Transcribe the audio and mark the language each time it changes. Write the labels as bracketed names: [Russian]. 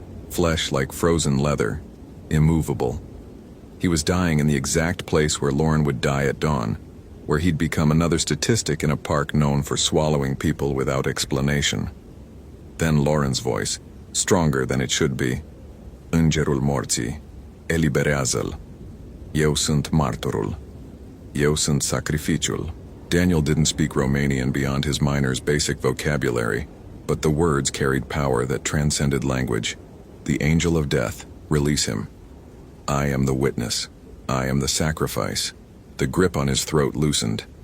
[English] Flesh like frozen leather, immovable. He was dying in the exact place where Lauren would die at dawn, where he'd become another statistic in a park known for swallowing people without explanation. Then Lauren's voice, stronger than it should be. [Romanian] "Îngerul morții, eliberează-l. Eu sunt martorul. Eu sunt sacrificiul." [English] Daniel didn't speak Romanian beyond his miner's basic vocabulary, but the words carried power that transcended language. "The angel of death, release him. I am the witness. I am the sacrifice." The grip on his throat loosened.